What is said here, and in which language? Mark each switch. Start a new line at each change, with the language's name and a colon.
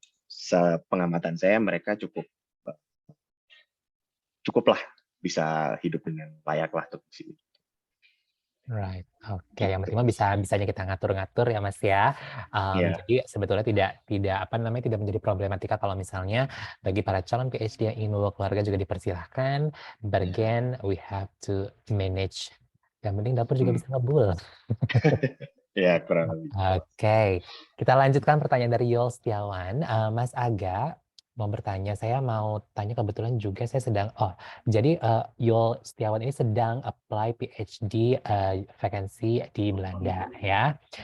Indonesian: Sepengamatan saya mereka cukuplah bisa hidup dengan layak lah untuk di sini. Right, oke. Yang penting bisanya kita ngatur-ngatur ya Mas ya. Jadi sebetulnya tidak menjadi problematika kalau misalnya bagi para calon PhD yang ingin membawa keluarga juga dipersilahkan.
English: But again, we have to manage.
Indonesian: Yang penting dapur juga bisa ngebul. Ya, kurang lebih. Oke, kita lanjutkan pertanyaan dari Yol Setiawan. Mas Aga mau bertanya, saya mau tanya kebetulan juga saya jadi Yol Setiawan ini sedang apply PhD vacancy di Belanda ya.